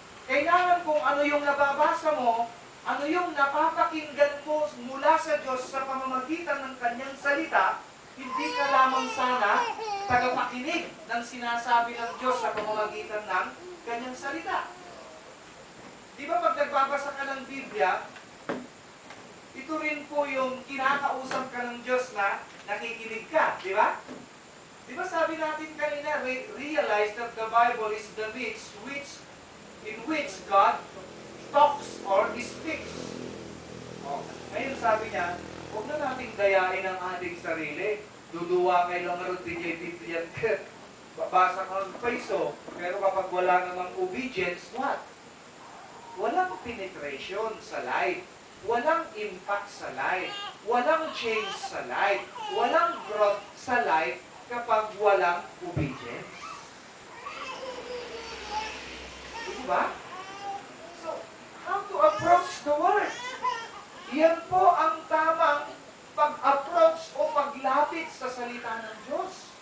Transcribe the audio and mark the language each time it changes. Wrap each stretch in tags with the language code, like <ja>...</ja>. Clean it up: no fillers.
<tl>Kailangan kung ano yung nababasa mo, ano yung napapakinggan mo mula sa Diyos sa pamamagitan ng Kanyang salita, hindi ka lamang sana tagapakinig ng sinasabi ng Diyos sa pamamagitan ng Kanyang salita. Di ba pag nagbabasa ka ng Biblia, ito rin po yung kinakausap ka ng Diyos na nakikinig ka, di ba? Di ba sabi natin kanina,</tl> <en>realize that the Bible is the means in which God talks or speaks.</en> <tl>Oh, ngayon sabi niya, huwag na nating dayain ang ating sarili. Duduwa kayo lang rin din yung Biblia. Babasa ka ng peso, pero kapag wala namang obedience, what? Walang penetration sa life. Walang impact sa life. Walang change sa life. Walang growth sa life kapag walang obedience. Diba?</tl> <en>So, how to approach the Word?</en> <tl>Yan po ang tamang pag-approach o paglapit sa salita ng Diyos.</tl>